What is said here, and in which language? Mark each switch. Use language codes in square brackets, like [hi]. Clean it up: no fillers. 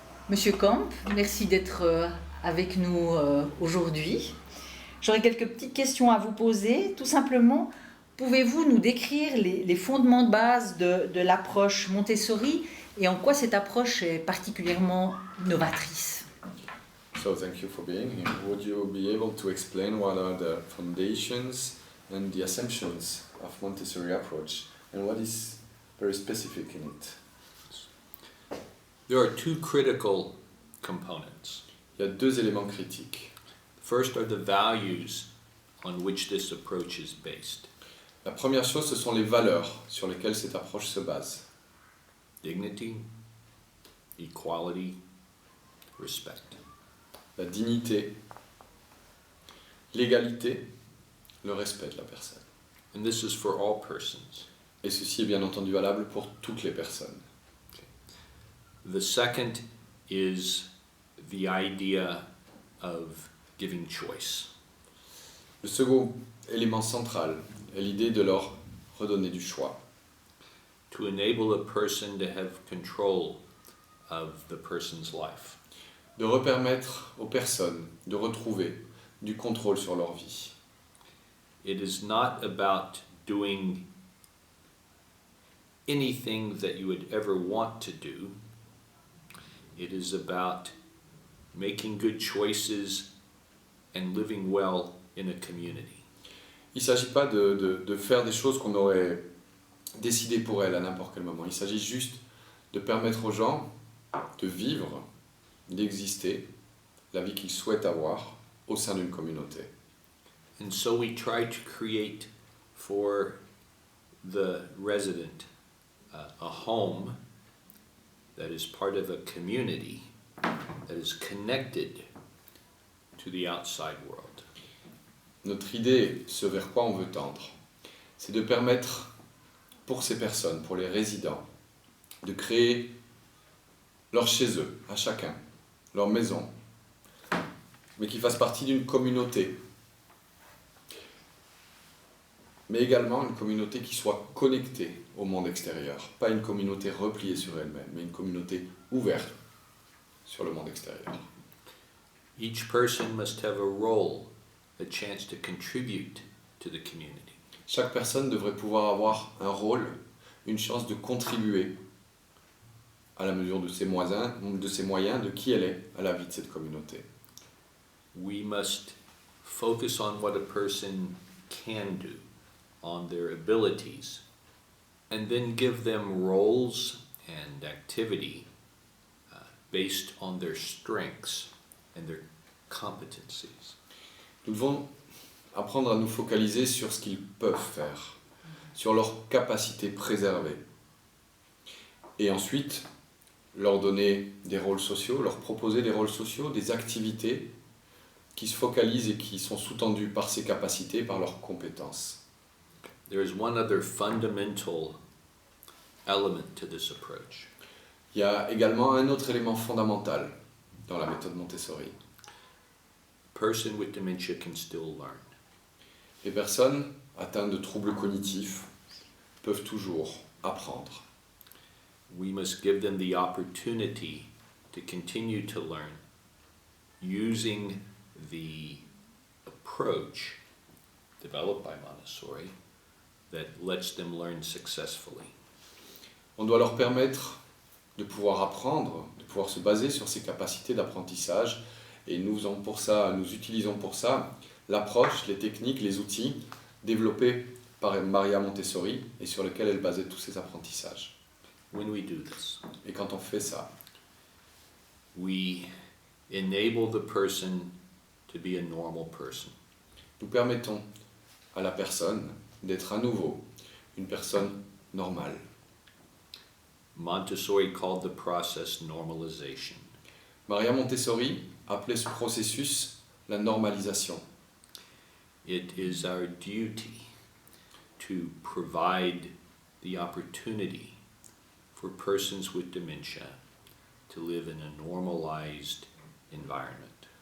[fr] Monsieur Camp, merci d'être avec nous aujourd'hui. J'aurais quelques petites questions à vous poser. Tout simplement, pouvez-vous nous décrire les fondements de base de l'approche Montessori et en quoi cette approche est particulièrement novatrice? [en] So thank you for being here. Would you be able to explain what are the foundations and the assumptions of Montessori approach and what is very specific in it? There are two critical components. [fr] Il y a deux éléments critiques. [en] First are the values on which this approach is based. [fr] La première chose, ce sont les valeurs sur lesquelles cette approche se base. [en] Dignity, equality, respect. [fr] La dignité, l'égalité, le respect de la personne. [en] And this is for all persons. [fr] Et ceci est bien entendu valable pour toutes les personnes. [en] The second is the idea of giving choice. [fr] Le second élément central est l'idée de leur redonner du choix, [en] To enable a person to have control of the person's life. [fr] de repermettre aux personnes de retrouver du contrôle sur leur vie. [en] It is not about doing anything that you would ever want to do. It is about making good choices and living well in a community. [fr] Il ne s'agit pas de faire des choses qu'on aurait décidées pour elles à n'importe quel moment. Il s'agit juste de permettre aux gens de vivre, d'exister la vie qu'ils souhaitent avoir au sein d'une communauté. [en] And so we try to create for the resident a home that is part of a community that is connected to the outside world. [fr] Notre idée, ce vers quoi on veut tendre, c'est de permettre pour ces personnes, pour les résidents, de créer leur chez eux, à chacun, leur maison, mais qui fassent partie d'une communauté, mais également une communauté qui soit connectée au monde extérieur, pas une communauté repliée sur elle-même, mais une communauté ouverte sur le monde extérieur. [en] Each person must have a role, a chance to contribute to the community. [fr] Chaque personne devrait pouvoir avoir un rôle, une chance de contribuer à la mesure de ses moyens, de qui elle est à la vie de cette communauté. [en] We must focus on what a person can do, on their abilities, and then give them roles and activity based on their strengths and their competencies. [fr] Nous devons apprendre à nous focaliser sur ce qu'ils peuvent faire, sur leurs capacités préservées. Et ensuite, leur donner des rôles sociaux, leur proposer des rôles sociaux, des activités qui se focalisent et qui sont sous-tendues par ces capacités, par leurs compétences. [en] There is one other fundamental element to this approach. [fr] Il y a également un autre élément fondamental dans la méthode Montessori. [en] A person with dementia can still learn. [fr] Les personnes atteintes de troubles cognitifs peuvent toujours apprendre. [en] We must give them the opportunity to continue to learn using the approach developed by Montessori that lets them learn successfully. [fr] On doit leur permettre de pouvoir apprendre, de pouvoir se baser sur ces capacités d'apprentissage. Et nous utilisons pour ça l'approche, les techniques, les outils développés par Maria Montessori et sur lesquels elle basait tous ses apprentissages. [en] When we do this, [fr] Et quand on fait ça, [en] we enable the person to be a normal person. [fr] nous permettons à la personne d'être à nouveau une personne normale. [en] Montessori called the process normalization. [fr] Maria Montessori appelait ce processus la normalisation. [en] It is our duty to provide the opportunity for persons with dementia to live in a normalized environment.